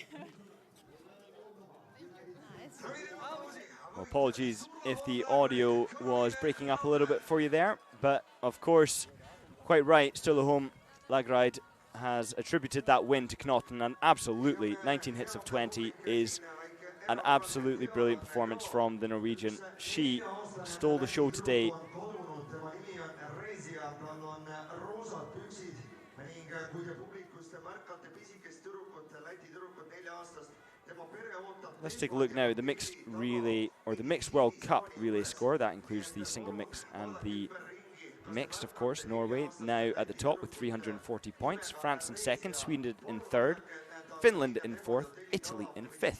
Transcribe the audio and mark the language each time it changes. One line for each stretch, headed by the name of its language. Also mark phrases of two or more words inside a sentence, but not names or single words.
English: Well, apologies if the audio was breaking up a little bit for you there, but of course, quite right, Sturla Holm Lagride has attributed that win to Knotten, and absolutely 19 hits of 20 is an absolutely brilliant performance from the Norwegian. She stole the show today.
Estonian: kui te publikust märkate pisikest tüdrukut Läti
English: let's take a look now at the mixed relay, or the mixed World Cup relay score. That includes the single mix and the mixed, of course. Norway now at the top with 340 points. France in second, Sweden in third, Finland in fourth, Italy in fifth.